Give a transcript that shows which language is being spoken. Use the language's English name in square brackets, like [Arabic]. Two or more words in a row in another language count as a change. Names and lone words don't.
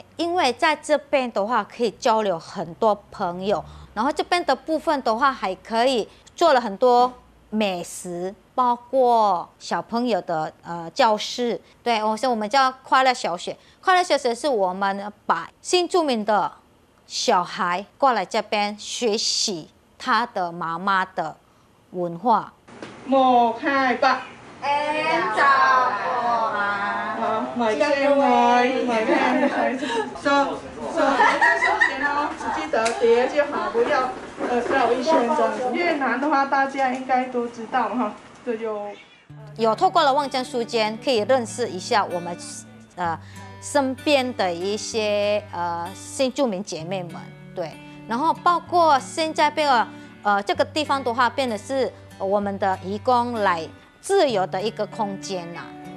[Chinese] 因为在这边的话可以交流很多朋友，然后这边的部分的话还可以做了很多美食，包括小朋友的教室。对，我们叫快乐小学。快乐小学是我们把新住民的小孩过来这边学习他的妈妈的文化。 [Vietnamese] một hai ba. Em chào cô ạ. Mời các em ngồi, mời các em ngồi. [Chinese] Số 记得叠就好，不要绕一圈这样子。越南的话，大家应该都知道哈，这就有透过了望见书间，可以认识一下我们身边的一些新住民姐妹们，对，然后包括现在这个地方的话，变得是我们的移工来自由的一个空间呐。